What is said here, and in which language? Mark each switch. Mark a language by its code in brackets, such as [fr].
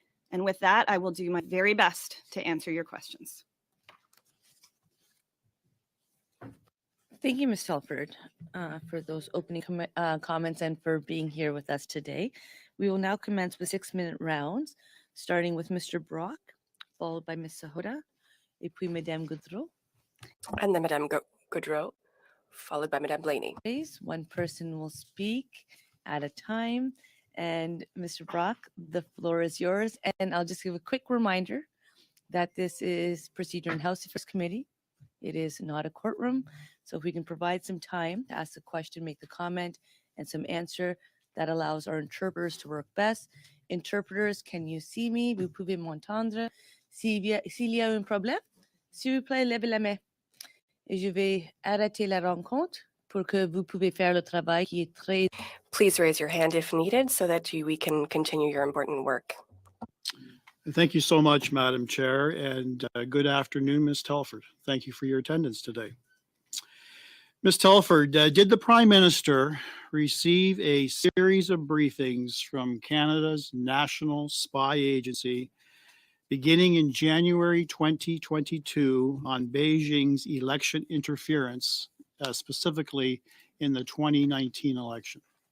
[en] And with that, I will do my very best to answer your questions. Thank you, Ms. Telford, for those opening comments and for being here with us today. We will now commence with 6-minute rounds, starting with Mr. Brock, followed by Ms. [fr] Sahota, et puis Madame Goudreau. [en] And then Madame Goudreau, followed by Madame Blaney. One person will speak at a time. And Mr. Brock, the floor is yours. And I'll just give a quick reminder that this is Procedure and House Affairs Committee. It is not a courtroom. So if we can provide some time to ask a question, make the comment, and some answer, that allows our interpreters to work best. Interpreters, can you see me? [fr] Vous pouvez m'entendre? S'il y a un problème, s'il vous plaît, levez la main. Et je vais arrêter la rencontre pour que vous pouvez faire le travail qui est très... [en] Please raise your hand if needed so that we can continue your important work. Thank you so much, Madam Chair, and good afternoon, Ms. Telford. Thank you for your attendance today. Ms. Telford, did the Prime Minister receive a series of briefings from Canada's National Spy Agency beginning in January 2022 on Beijing's election interference, specifically in the 2019 election?